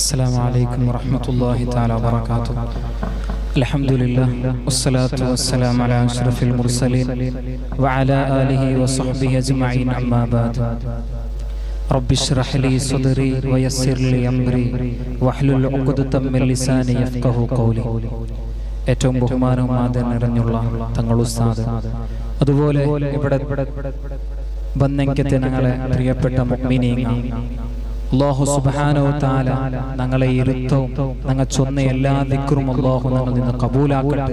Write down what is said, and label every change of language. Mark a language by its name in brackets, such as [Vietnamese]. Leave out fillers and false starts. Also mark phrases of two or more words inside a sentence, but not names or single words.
[Arabic] السلام عليكم ورحمة الله تعالى وبركاته. الحمد لله والصلاة والسلام على أشرف المرسلين وعلى آله وصحبه أجمعين أما بعد. رب اشرح لي صدري ويسر لي أمري واحلل عقدة من لساني يفقهوا قولي. [Malayalam] ഏറ്റവും ബഹുമാനവും ആദരവും നിറഞ്ഞുള്ള തങ്ങൾ ഉസ്താദ്, അതുപോലെ ഇവിടെ ബന്ധങ്കത്തെ ഞങ്ങളെ പ്രിയപ്പെട്ട മുഅ്മിനീങ്ങൾ, [Arabic] الله سبحانه وتعالى [Malayalam] ഞങ്ങളെ ഇരുത്തവും ഞങ്ങൾ ചൊന്ന എല്ലാ ദിക്റും അല്ലാഹു ഞങ്ങളിൽ നിന്ന് കബൂലാക്കട്ടെ.